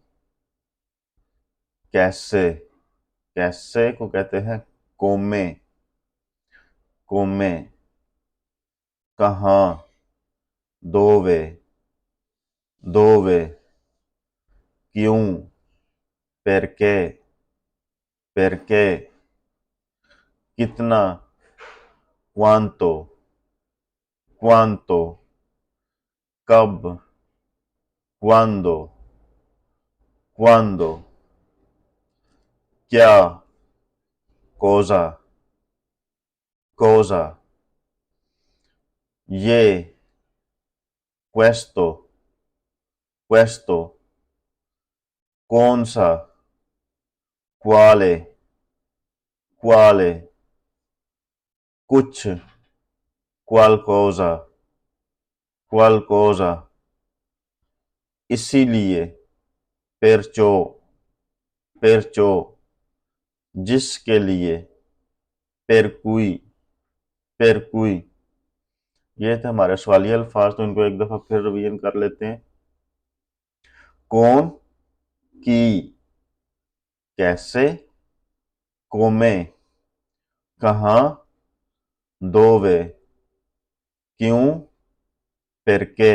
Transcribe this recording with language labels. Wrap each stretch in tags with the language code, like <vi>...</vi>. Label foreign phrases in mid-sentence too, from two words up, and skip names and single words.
<ur>کیسے۔ کیسے کو کہتے ہیں कोमे।</ur> <it>कोमे। कहाँ। दोवे। दोवे।</it> <ur>क्यों। perché।</ur> <it>perché। कितना। quanto। quanto।</it> <ur>कब। quando।</ur> <it>quando। क्या। cosa। cosa।</it> <ur>ये। questo।</ur> <it>questo।</it> <ur>کون سا.</ur> <it>quale। quale।</it> <ur>कुछ। qualcosa।</ur> <it>qualcosa। इसीलिए। perciò। perciò।</it> <ur>جس کے لیے.</ur> <it>per cui। per cui।</it> <ur>یہ تھے ہمارے سوالیہ الفاظ، تو ان کو ایک دفعہ پھر ریویژن کر لیتے ہیں. कौन। की। कैसे। कोमे। कहाँ। दोवे। क्यों। perché।</ur>